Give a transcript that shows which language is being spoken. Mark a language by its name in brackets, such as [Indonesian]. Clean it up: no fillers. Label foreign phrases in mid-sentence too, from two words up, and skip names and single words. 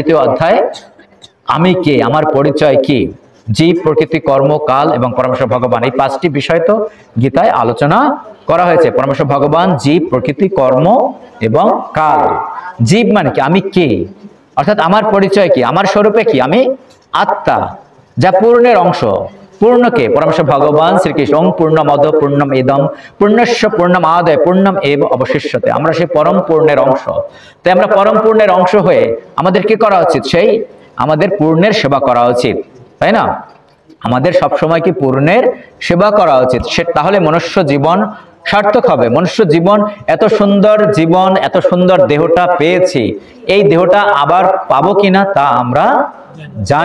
[Bangla] 2য় অধ্যায়ে আমি কে, আমার পরিচয় কি, জীব, প্রকৃতি, কর্ম, কাল এবং পরমেশ্বর ভগবান, এই 5টি বিষয় তো গীতায় আলোচনা করা হয়েছে। পরমেশ্বর ভগবান, জীব, প্রকৃতি, কর্ম এবং কাল। জীব মানে কি? আমি কে, অর্থাৎ আমার পরিচয় কি, আমার স্বরূপে কি? আমি আত্মা, যা পূর্ণের অংশ। পূর্ণকে? পরমেশ্বর ভগবান শ্রীকৃষ্ণ। [Sanskrit] ওং পূর্ণমদ পূর্ণম ইদম পূর্ণস্য পূর্ণমাদায় পূর্ণম এব অবশিষ্যতে, [Bangla] আমরা সেই পরম পূর্ণের অংশ। তাই আমরা পরম পূর্ণের অংশ হয়ে আমাদের কি করা উচিত? সেই আমাদের পূর্ণের সেবা করা উচিত, তাই না? আমাদের সবসময় কি পূর্ণের সেবা করা উচিত। তাহলে মনুষ্য জীবন সার্থক হবে। মনুষ্য জীবন, এত সুন্দর জীবন, এত সুন্দর দেহটা পেয়েছি, এই দেহটা আবার পাবো কিনা তা আমরা জানি না।